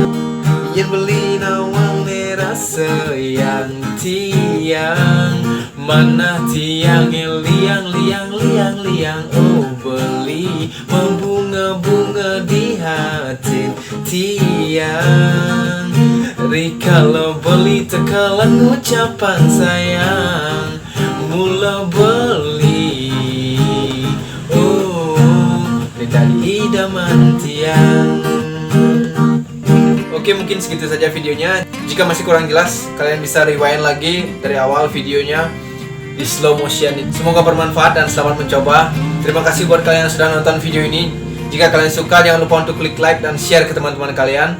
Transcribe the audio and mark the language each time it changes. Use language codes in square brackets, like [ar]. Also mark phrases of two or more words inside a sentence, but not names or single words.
[ban] Yen beli nawang rasa yang tiang, mana tiang liang oh beli, [id] membunga-bunga di hati [ban] tiang. Rikala beli tekalan ucapan sayang, mula beli oh dari idaman tiang. [id] Oke, mungkin segitu saja videonya. Jika masih kurang jelas, kalian bisa rewind lagi dari awal videonya di [en] slow motion. [id] Semoga bermanfaat dan selamat mencoba. Terima kasih buat kalian yang sudah nonton video ini. Jika kalian suka, jangan lupa untuk klik like dan share ke teman-teman kalian.